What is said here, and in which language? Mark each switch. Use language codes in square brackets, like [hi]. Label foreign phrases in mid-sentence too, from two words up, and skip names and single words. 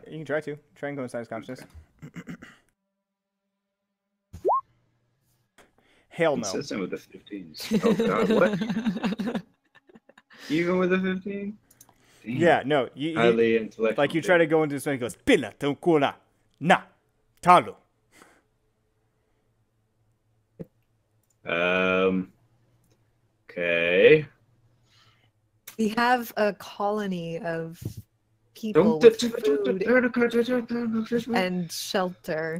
[en] You can try to. Try and go inside his consciousness. Hell no. Consistent with the 15s. Oh god, what? Even with the 15? Damn. Yeah, no. Highly intellectual. Like you try to go into this one, he goes, "Pila tunkuna na talu." Okay. We have a colony of people with food and shelter.